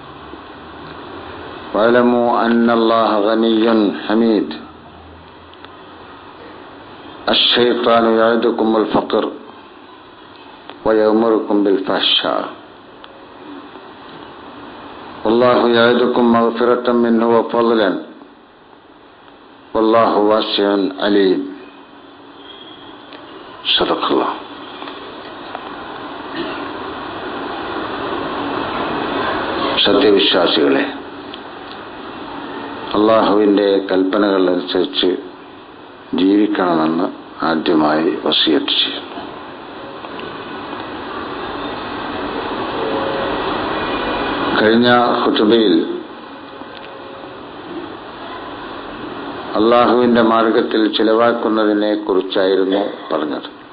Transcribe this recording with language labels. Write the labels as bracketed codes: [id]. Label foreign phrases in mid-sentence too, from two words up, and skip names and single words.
[ar] واعلموا أن الله غني حميد الشيطان يعدكم الفقر ويأمركم بالفحشاء والله يعدكم مغفرة منه وفضلا والله واسع عليم صدق الله. [ml] സത്യവിശ്വാസികളെ, അള്ളാഹുവിൻ്റെ കൽപ്പനകൾ അനുസരിച്ച് ജീവിക്കണമെന്ന് ആദ്യമായി വസിയത്ത് ചെയ്യുന്നു. കഴിഞ്ഞ ഖുതുബയിൽ അള്ളാഹുവിൻ്റെ മാർഗത്തിൽ ചിലവാക്കുന്നതിനെ കുറിച്ചായിരുന്നു പറഞ്ഞത്.